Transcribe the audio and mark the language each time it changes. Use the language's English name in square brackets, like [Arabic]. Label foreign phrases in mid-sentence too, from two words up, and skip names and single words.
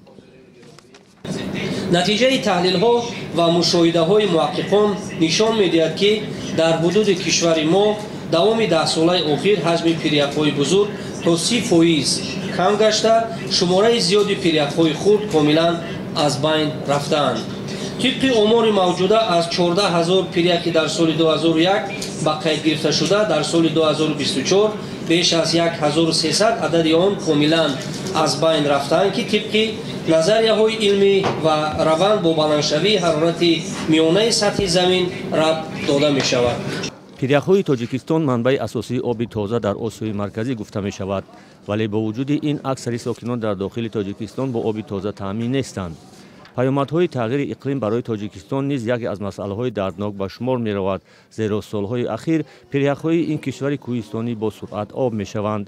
[Tajik] натиҷаи таҳлилҳо ва мушоҳидаҳои муҳаққиқон нишон медиҳад ки дар ҳудуди кишвари мо давоми 10 солаи охир ҳаҷми пиряхҳои бузург то 30% кам гашта, шумораи зиёди пиряхҳои хурд комилан аз байн рафтаанд. Тибқи умури мавҷуда аз 14000 пирякӣ дар соли 2001 ба қайд гирифта шуда, дар соли 2024 беш аз 1300 адади он комилан аз байн рафтанд ки тибқи назарияҳои илмӣ ва раванд бо баландшавии ҳарорати миёнаи сатҳи замин рабт дода мешавад. пиряхҳои Тоҷикистон манбаи асосии оби тоза дар Осиёи марказӣ гуфта мешавад, вале бо вуҷуди ин аксари сокинон дар дохили Тоҷикистон бо оби тоза таъмин нестанд. паёмадҳои тағйири иқлим барои Тоҷикистон низ яке аз масъалаҳои дарднок ба шумор меравад, зеро солҳои ахир пиряхҳои ин кишвари кӯҳистонӣ бо суръат об мешаванд.